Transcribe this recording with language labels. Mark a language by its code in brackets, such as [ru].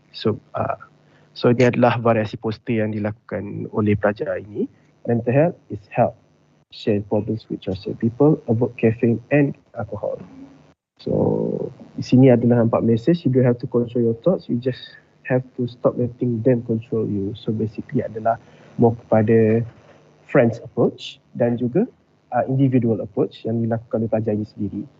[ms] So dia adalah variasi poster yang dilakukan oleh pelajar ini. [en] Mental health is health. Share problems with trusted people. Avoid caffeine and alcohol. [ms] So di sini adalah nampak message. [en] You don't have to control your thoughts. You just have to stop letting them control you. [ms] So basically adalah more kepada [en] friends approach [ms] dan juga individual approach yang dilakukan oleh pelajar ini sendiri.